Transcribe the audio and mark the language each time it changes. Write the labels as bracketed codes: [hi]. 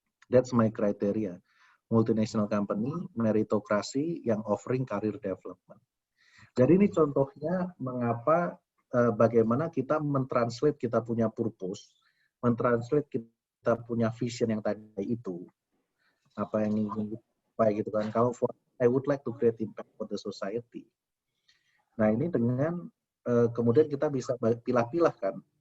[en] That's my criteria. Multinational company, [id] meritokrasi yang [en] offering career development. [id] Jadi ini contohnya mengapa bagaimana kita mentranslate kita punya purpose, mentranslate kita punya vision yang tadi itu, apa yang ingin kita gitu kan. Kalau [en] I would like to create impact for the society. [id] Nah ini dengan kemudian kita bisa pilah-pilah kan.